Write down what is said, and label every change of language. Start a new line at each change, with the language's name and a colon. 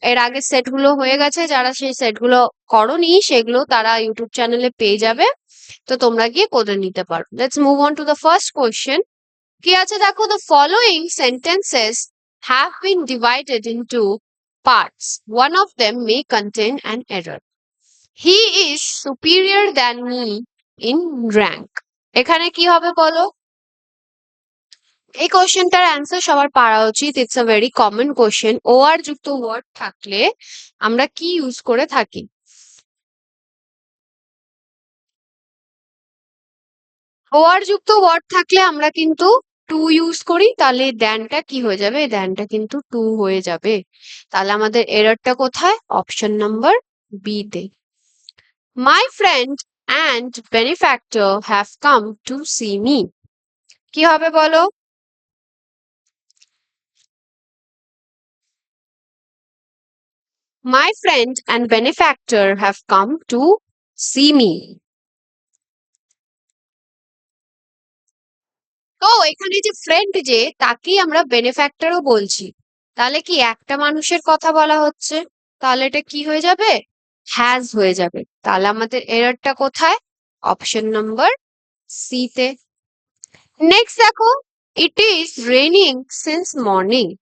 Bangla: এর আগে সেট গুলো হয়ে গেছে, যারা সেই সেট গুলো করনি সেগুলো তারা ইউটিউব চ্যানেলে পেয়ে যাবে, তো তোমরা গিয়ে করে নিতে পারো।
English: Let's move on to the first question.
Bangla: কি আছে দেখো,
English: The following sentences have been divided into parts. One of them may contain an error. He is superior than me in rank.
Bangla: এখানে কি হবে বলো? এই কোশ্চেনটার অ্যান্সার সবার পারা উচিত।
English: It's a very common question.
Bangla: ও আর যুক্ত ওয়ার্ড থাকলে আমরা কি ইউজ করে থাকি? ও আর যুক্ত ওয়ার্ড থাকলে আমরা কিন্তু টু ইউজ করি, তাহলে দ্যানটা কি হয়ে যাবে? দ্যানটা কিন্তু টু হয়ে যাবে। তাহলে আমাদের এররটা কোথায়? অপশন নাম্বার বি তে।
English: My friend and benefactor have come to see me.
Bangla: কি হবে বলো?
English: My friend and benefactor have come to see me.
Bangla: তো এখানে যে ফ্রেন্ড, যে তাকেই আমরা বেনিফ্যাক্টরও বলছি, তাহলে কি একটা মানুষের কথা বলা হচ্ছে? তাহলে এটা কি হয়ে যাবে? হ্যাজ হয়ে যাবে। তাহলে আমাদের এররটা কোথায়? অপশন নাম্বার সি তে। নেক্সট দেখো,
English: It is raining since morning.